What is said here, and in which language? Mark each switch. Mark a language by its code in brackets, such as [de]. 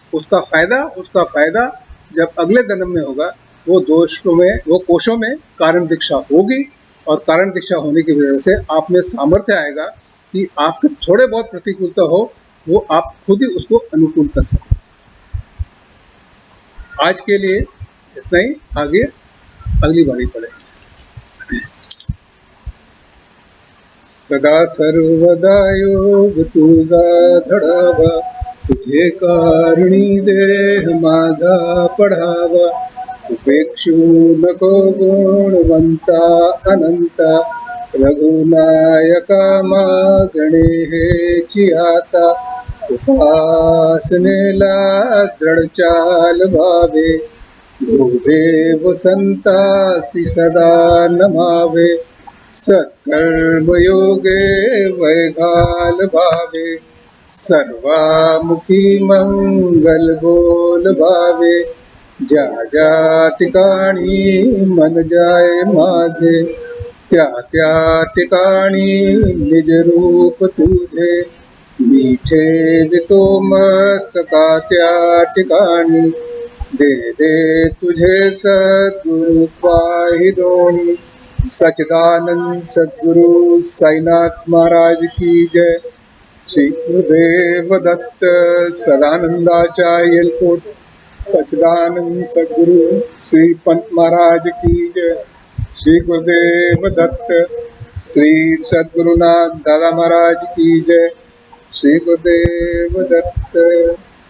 [hi] उसका फायदा जब अगले जन्म में होगा, वो दोषों में, वो कोशों में कारण दीक्षा होगी, और कारण दीक्षा होने की वजह से आप में सामर्थ्य आएगा कि आपके थोड़े बहुत प्रतिकूलता हो, वो आप खुद ही उसको अनुकूल कर सकें। आज के लिए इतना ही, आगे अगली बारी पढ़ेंगे। [mr] सदा सर्वदा योग तुझा धडावा, तुझे कारणी देह माझा पडावा. उपेक्षू नको गुणवंता अनंता, रघुनायका मागणे हेची आता. उपासनेला दृढ चाल व्हावे, गुरुदेव संतासी सदा नमावे. सत्कर्मयोगे वैघाल भावे, सर्वामुखी मंगल बोल भावे. ज्या ज्या ठिकाणी मन जाय माझे, त्या त्या ठिकाणी निज रूप तुझे. मी ठेवितो मस्तका त्या ठिकाणी, दे दे तुझे सद्गुरु पाहि दोन्ही. [hi] सच्चिदानंद सद्गुरु साईनाथ महाराज की जय. [mr] श्री गुरुदेव दत्त सदानंदाचार्य कोट. [hi] सच्चिदानंद सद्गुरु श्री पंत महाराज की जय. श्री गुरुदेव दत्त श्री सद्गुरुनाथ दादा महाराज की जय. श्री गुरुदेव दत्त.